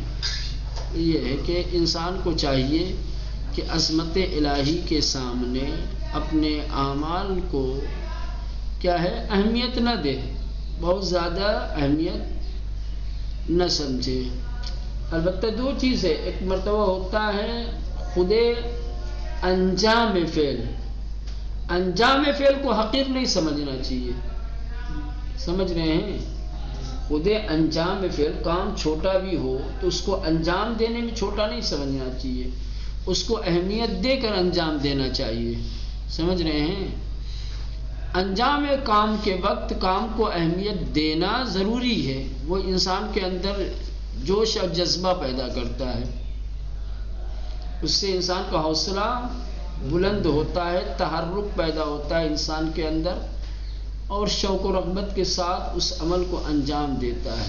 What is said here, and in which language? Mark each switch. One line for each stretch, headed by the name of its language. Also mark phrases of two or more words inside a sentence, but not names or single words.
Urdu: یہ ہے کہ انسان کو چاہیے کہ عظمت الہی کے سامنے اپنے اعمال کو کیا ہے اہمیت نہ دے، بہت زیادہ اہمیت نہ سمجھے۔ البتہ دو چیز ہے، ایک مرتبہ ہوتا ہے خود انجام فعل، انجام فعل کو حقیر نہیں سمجھنا چاہیے، سمجھ رہے ہیں؟ خود انجام فعل، کام چھوٹا بھی ہو تو اس کو انجام دینے میں چھوٹا نہیں سمجھنا چاہیے، اس کو اہمیت دے کر انجام دینا چاہیے، سمجھ رہے ہیں؟ انجام کام کے وقت کام کو اہمیت دینا ضروری ہے، وہ انسان کے اندر جوش اور جذبہ پیدا کرتا ہے، اس سے انسان کا حوصلہ بلند ہوتا ہے، تحرک پیدا ہوتا ہے انسان کے اندر، اور شوق و رغبت کے ساتھ اس عمل کو انجام دیتا ہے۔